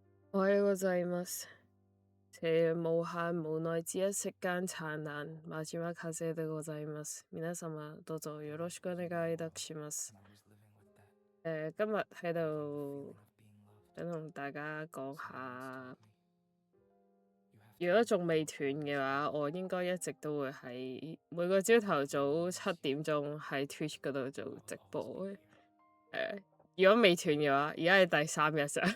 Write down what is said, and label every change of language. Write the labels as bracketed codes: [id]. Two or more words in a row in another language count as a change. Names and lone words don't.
[ja] おはようございます。無限無奈之一世間燦爛、真島風でございます。皆様、どうぞよろしくお願いいたします。 [yue] 今日喺度想同大家講下，如果仲未斷嘅話，我應該一直都會喺每個朝頭早7點鐘喺 Twitch 嗰度做直播嘅。如果未斷嘅話，而家係第3日咋。